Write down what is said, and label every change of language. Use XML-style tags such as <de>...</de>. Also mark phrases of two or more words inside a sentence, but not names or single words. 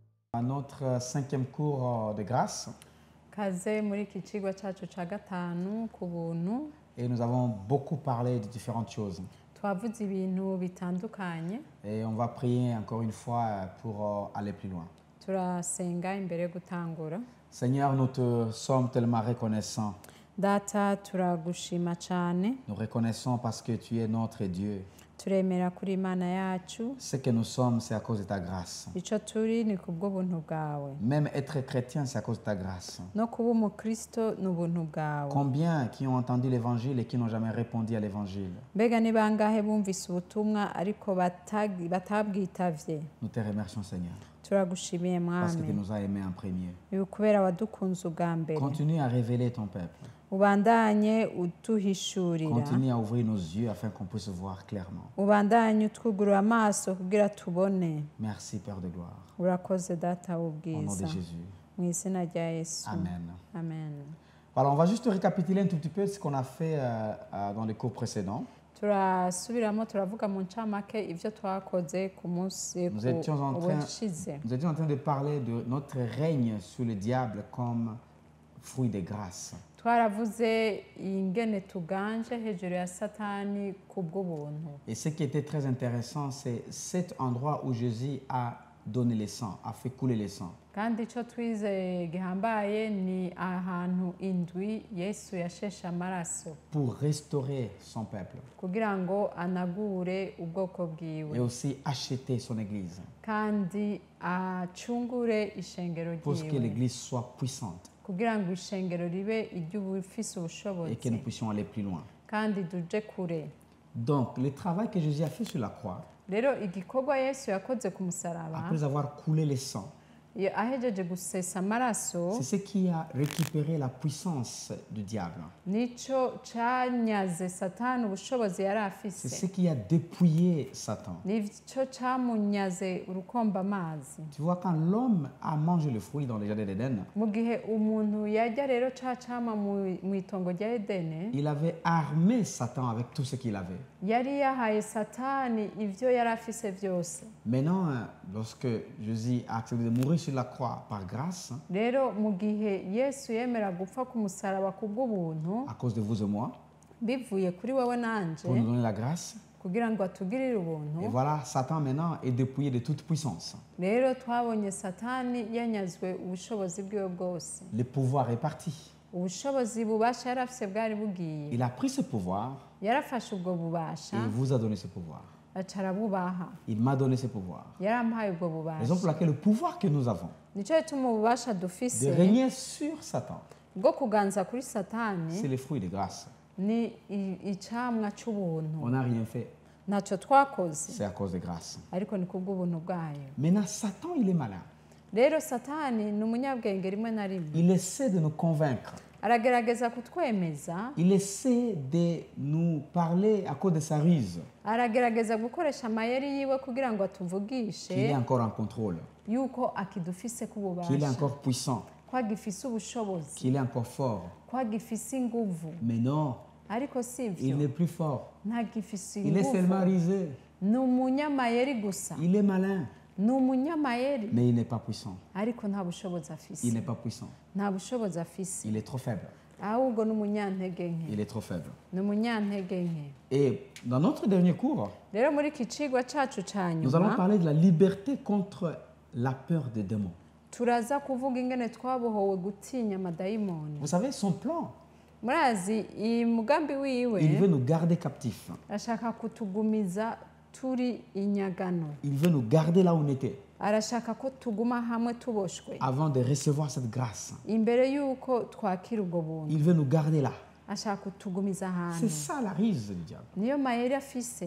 <fr>À notre cinquième cours de grâce.</fr> <rn>Kaze muri iki cigwa cacu ca gatanu ku buntu.</rn> <fr>Et nous avons beaucoup parlé de différentes choses.</fr> <rn>Twavuze ibintu bitandukanye.</rn> <fr>Et on va prier encore une fois pour aller plus loin.</fr> <rn>Turasenga imbere yo gutangura.</rn> <fr>Seigneur, nous te sommes tellement reconnaissants.</fr> <rn>Data, turagushima cane.</rn> <fr>Nous reconnaissons parce que tu es notre Dieu.</fr> <rn>Turemera kuri Imana yacu.</rn> <fr>Ce que nous sommes, c'est à cause de ta grâce.</fr> <rn>Ico turi ni kubwo buntu bwawe.</rn> <fr>Même être chrétien, c'est à cause de ta grâce.</fr> <rn>No kuba umukristo ni ubuntu bwawe.</rn> <fr>Combien qui ont entendu l'évangile et qui n'ont jamais répondu à l'évangile?</fr> <rn>Mbega ni bangahe bumvise ubutumwa ariko batabwitavye?</rn> <fr>Nous te remercions, Seigneur,</fr> <rn>Turagushimiye</rn> <fr>parce que tu</fr> <rn>mwami.</rn> <fr>nous as aimés en premier.</fr> <rn>Ibi kubera wadukunze ubwa mbere.</rn> <fr>Continue à révéler ton peuple.</fr> <rn>Ubandanye uduhishurira.</rn> <fr>Continue à ouvrir nos yeux afin qu'on puisse voir clairement.</fr> <rn>Ubandanye utwugurura amaso kugira tubone.</rn> <fr>Merci, Père de gloire.</fr> <rn>Urakoze data</rn> <fr>Au nom de</fr> <rn>w'ubwiza.</rn> <fr>Jésus.</fr> <rn>Mu izina rya Yesu.</rn> <fr>Amen.</fr> <rn>Amen.</rn> <fr>Alors, on va juste récapituler un tout petit peu ce qu'on a fait dans les cours précédents.</fr> <rn>Turasubiramo turavuga mu ncamake ivyo twakoze ku munsi</rn> <fr>Nous étions en train de parler de notre règne sur le diable comme fruit de grâce.</fr> <rn>Twaravuze ingene tuganje hejuru ya Satani kubw'ubuntu.</rn> <fr>Et ce qui était très intéressant, c'est cet endroit où Jésus a donné le sang, a fait couler le sang.</fr> <rn>Kandi ico twize gihambaye ni ahantu indwi Yesu yasheshe amaraso</rn> <fr>Pour restaurer son peuple</fr> <rn>kugira ngo anagure ubwoko</rn> <fr>et</fr> <rn>bwiwe</rn> <fr>aussi acheter son église</fr> <rn>kandi acungure ishengero</rn> <fr>pour que</fr> <rn>ryiwe</rn> <fr>l'église soit puissante</fr> <rn>kugira ngo ishengero ribe iry'ubufise</rn> <fr>et que nous</fr> <rn>ubushobozi</rn> <fr>puissions aller plus loin.</fr> <rn>kandi duje kure.</rn> <fr>Donc, le travail que Jésus a fait sur la croix,</fr> <rn>Rero igikorwa Yesu yakoze ku musaraba</rn> <fr>après avoir coulé le sang,</fr> <rn>iyo ahejeje gusesa amaraso</rn> <fr>c'est ce qui a récupéré la puissance du diable.</fr> <rn>nico canyaze Satani ubushobozi yari</rn> <fr>C'est</fr> <rn>afise,</rn> <fr>ce qui a dépouillé Satan.</fr> <rn>nico camunyaze urukomba amazi.</rn> <fr>Tu vois, quand l'homme a mangé le fruit dans le jardin d'Éden,</fr> <rn>Mu gihe umuntu yarya rero ca cama mu itongo rya Edene,</rn> <fr>il avait armé Satan avec tout ce qu'il avait.</fr> <rn>yari yahaye Satani ivyo yari afise vyose.</rn> <fr>Maintenant, lorsque Jésus a accepté de mourir sur la croix par grâce,</fr> <rn>Rero mu gihe Yesu yemera gupfa ku musaraba kubw'ubuntu</rn> <fr>à cause de vous et moi,</fr> <rn>bivuye kuri wewe nanje</rn> <fr>pour nous donner la grâce,</fr> <rn>kugira ngo atugirire</rn> <fr>et</fr> <rn>ubuntu,</rn> <fr>voilà, Satan maintenant est dépouillé de toute puissance.</fr> <rn>rero twabonye Satani yanyazwe ubushobozi bwiwe bwose.</rn> <fr>Le pouvoir est parti.</fr> <rn>Ubushobozi bubasha yari afise bwari bugiye.</rn> <fr>Il a pris ce pouvoir</fr> <rn>Yarafashe ubwo</rn> <fr>et</fr> <rn>bubasha</rn> <fr>il vous a donné ce pouvoir.</fr> <rn>aca arabubaha.</rn> <fr>Il m'a donné ce pouvoir.</fr> <rn>Yarampaye ubwo</rn> <fr>Raison pour</fr> <rn>bubasha.</rn> <fr>laquelle le pouvoir que nous avons</fr> <rn>Nico gituma ububasha</rn> <fr>de</fr> <rn>dufise</rn> <fr>régner sur Satan,</fr> <rn>bwo kuganza kuri Satani</rn> <fr>c'est le fruit de grâce.</fr> <rn>ni icamwa c'ubuntu.</rn> <fr>On n'a rien fait,</fr> <rn>Ntacyo twakoze</rn> <fr>c'est à cause de grâce.</fr> <rn>ariko ni kubw'ubuntu bwayo.</rn> <fr>Maintenant, Satan, il est malin.</fr> <rn>Rero Satani ni umunyabwenge rimwe na rimwe,</rn> <fr>Il essaie de nous convaincre.</fr> <rn>aragerageza kutwemeza,</rn> <fr>Il essaie de nous parler à cause de sa ruse,</fr> <rn>aragerageza gukoresha amayeri yiwe kugira ngo</rn> <fr>qu'il est</fr> <rn>atuvugishe</rn> <fr>encore en contrôle,</fr> <rn>yuko akidufise</rn> <fr>qu'il est</fr> <rn>kububasha,</rn> <fr>encore puissant,</fr> <rn>ko agifise ubushobozi,</rn> <fr>qu'il est encore fort.</fr> <rn>ko agifise inguvu.</rn> <fr>Mais non,</fr> <rn>Ariko si</rn> <fr>il</fr> <rn>ivyo,</rn> <fr>n'est plus fort.</fr> <rn>ntagifise</rn> <fr>Il est seulement</fr> <rn>inguvu,</rn> <fr>rusé.</fr> <rn>ni umunyamayeri gusa,</rn> <fr>Il est malin,</fr> <rn>ni umunyamayeri</rn> <fr>mais il n'est pas puissant.</fr> <rn>ariko nta bushobozi afise,</rn> <fr>Il n'est pas puissant.</fr> <rn>nta bushobozi afise,</rn> <fr>Il est trop faible.</fr> <rn>ahubwo ni umunyantege nke,</rn> <fr>Il est trop faible.</fr> <rn>ni umunyantege nke.</rn> <fr>Et dans notre dernier cours,</fr> <rn>Rero muri iki cigwa cacu ca</rn> <fr>nous allons</fr> <rn>nyuma</rn> <fr>parler de la liberté contre la peur des démons.</fr> <rn>turaza kuvuga ingene twabohowe gutinya amadayimoni.</rn> <fr>Vous savez, son plan,</fr> <rn>Murazi iyi mugambi wiwe</rn> <fr>il veut nous garder captifs.</fr> <rn>arashaka kutugumiza turi inyagano,</rn> <fr>Il veut nous garder là où on était</fr> <rn>arashaka ko tuguma hamwe tuboshwe</rn> <fr>avant de recevoir cette grâce.</fr> <rn>imbere y'uko twakira ubwo buntu.</rn> <fr>Il veut nous garder là.</fr> <rn>Ashaka kutugumiza</rn> <fr>C'est</fr> <rn>ahantu,</rn> <fr>ça la ruse du diable.</fr> <rn>niyo mayeri afise</rn>